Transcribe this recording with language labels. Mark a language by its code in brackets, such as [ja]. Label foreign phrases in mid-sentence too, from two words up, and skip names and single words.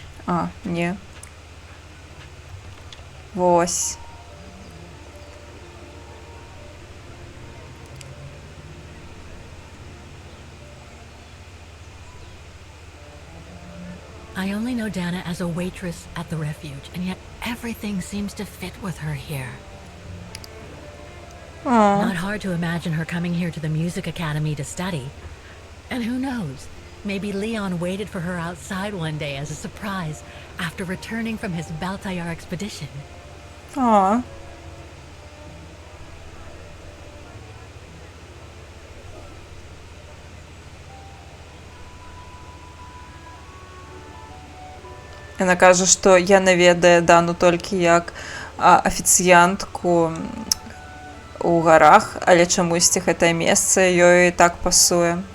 [be] А, не. Вось. [en] I only know Dana as a waitress at the refuge, and yet everything seems to fit with her here. [be] А, [en] Not hard to imagine her coming here to the music academy to study. And who knows? Maybe Leon waited for her outside one day as a surprise after returning from his Baltayar expedition. [be] а. Яна кажа, што яна ведае Дану толькі як афіцыянтку у гарах, але чамусьці гэтае месца ёй так пасуе.